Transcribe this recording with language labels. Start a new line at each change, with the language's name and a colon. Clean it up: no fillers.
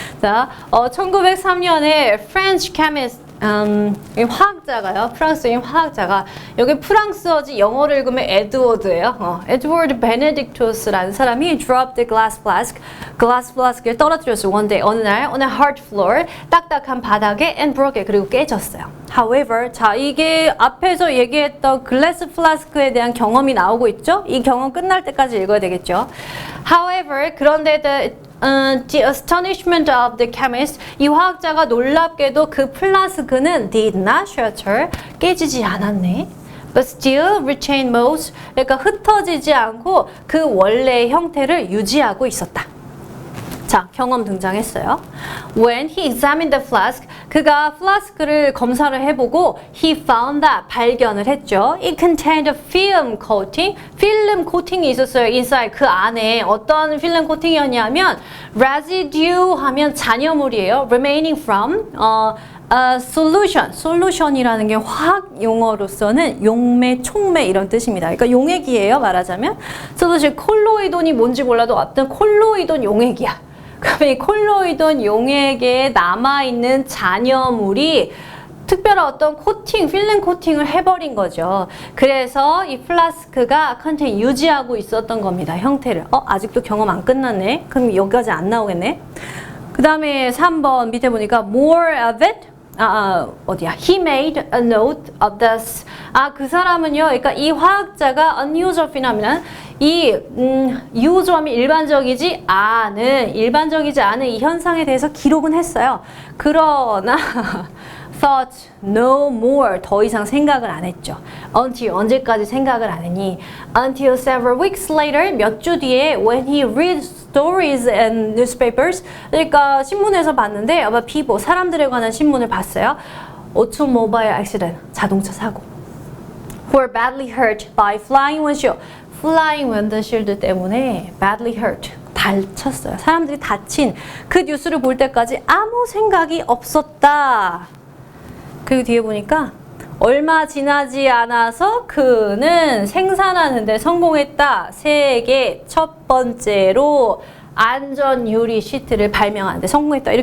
Korean: 자, 1903년에
English: French chemist
Korean: 화학자가요. 프랑스인 화학자가 여기 프랑스어지 영어를 읽으면 에드워드예요. 에드워드 베네딕토스라는 사람이
English: dropped the glass flask
Korean: 를 떨어뜨렸어요.
English: one day,
Korean: 어느 날
English: on a hard floor,
Korean: 딱딱한 바닥에
English: and broke it,
Korean: 그리고 깨졌어요. However, 자 이게 앞에서 얘기했던 glass flask에 대한 경험이 나오고 있죠. 이 경험 끝날 때까지 읽어야 되겠죠.
English: However,
Korean: 그런데
English: the astonishment of the chemist,
Korean: 이 화학자가 놀랍게도 그 플라스크는
English: did not shatter,
Korean: 깨지지 않았네.
English: But still retain most,
Korean: 그러니까 흩어지지 않고 그 원래의 형태를 유지하고 있었다. 자, 경험 등장했어요.
English: When he examined the flask,
Korean: 그가 플라스크를 검사를 해보고
English: he found that,
Korean: 발견을 했죠.
English: It contained a film coating,
Korean: 필름 코팅이 있었어요. inside, 그 안에 어떤 필름 코팅이었냐면 residue 하면 잔여물이에요.
English: remaining from solution,
Korean: solution이라는 게 화학 용어로서는 용매, 촉매 이런 뜻입니다. 그러니까 용액이에요, 말하자면. solution, 콜로이돈이 뭔지 몰라도 어떤 콜로이돈 용액이야. 그러면 이 콜로이돈 용액에 남아있는 잔여물이 특별한 어떤 코팅, 필름 코팅을 해버린 거죠. 그래서 이 플라스크가 컨테인 유지하고 있었던 겁니다. 형태를. 아직도 경험 안 끝났네. 그럼 여기까지 안 나오겠네. 그 다음에 3번 밑에 보니까 more of it. 어디야?
English: He made a note of this.
Korean: 그 사람은요, 그러니까 이 화학자가
English: unusual phenomenon,
Korean: 이 usual이 일반적이지 않은 이 현상에 대해서 기록은 했어요. 그러나
English: thought no more,
Korean: 더 이상 생각을 안 했죠. until, 언제까지 생각을 안 했니?
English: until several weeks later,
Korean: 몇 주 뒤에
English: when he read stories and newspapers,
Korean: 그러니까 신문에서 봤는데
English: about people,
Korean: 사람들에 관한 신문을 봤어요.
English: automobile accident,
Korean: 자동차 사고.
English: who were badly hurt by flying windshield. flying windshield 때문에 badly hurt, 다쳤어요.
Korean: 사람들이 다친 그 뉴스를 볼 때까지 아무 생각이 없었다. 그리고 뒤에 보니까 얼마 지나지 않아서 그는 생산하는데 성공했다. 세계 첫 번째로 안전 유리 시트를 발명하는데 성공했다.